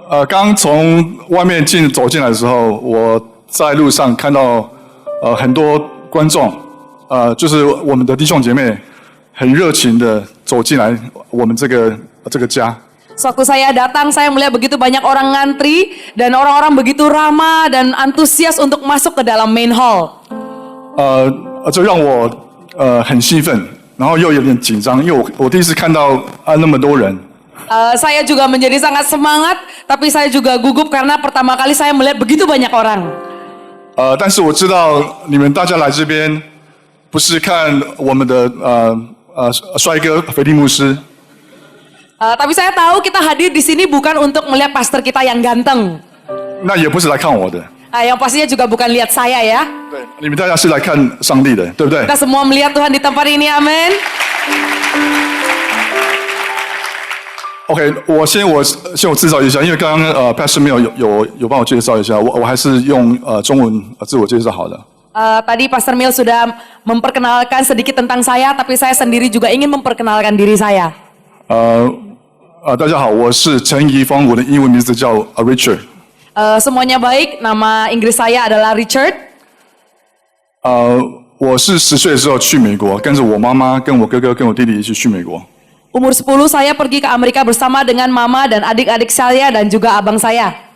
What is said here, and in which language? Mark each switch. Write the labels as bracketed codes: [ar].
[zh] 刚从外面走进来的时候，我在路上看到很多观众，就是我们的弟兄姐妹，很热情的走进来我们这个家。 [id] Sewaktu saya datang, saya melihat begitu banyak orang ngantri dan orang-orang begitu ramah dan antusias untuk masuk ke dalam main hall. [zh] 这让我很兴奋，然后又有点紧张，因为我第一次看到那么多人。 [id] Saya juga menjadi sangat semangat, tapi saya juga gugup karena pertama kali saya melihat begitu banyak orang. [zh] 但是我知道你们大家来这边不是看我们的帅哥腓力牧师， [id] Tapi saya tahu kita hadir di sini bukan untuk melihat pastor kita yang ganteng. [zh] 那也不是来看我的。 [id] Yang pastinya juga bukan lihat saya ya. [zh] 对，你们大家是来看上帝的，对不对？ [id] Kita semua melihat Tuhan di tempat ini, amin. [zh] OK， 我先自绍一下，因为刚刚Pastor Mill 有帮我介绍一下，我还是用中文自我介绍好了。 [id] Tadi Pastor Mill sudah memperkenalkan sedikit tentang saya, tapi saya sendiri juga ingin memperkenalkan diri saya. [zh] 大家好，我是陈怡峰，我的英文名字叫Richard。 [id] Semuanya baik, nama Inggris saya adalah Richard. [zh] 我是10岁的时候去美国，跟着我妈妈、跟我哥哥、跟我弟弟一起去美国。 [id] Umur 10 saya pergi ke Amerika bersama dengan mama dan adik-adik saya dan juga abang saya.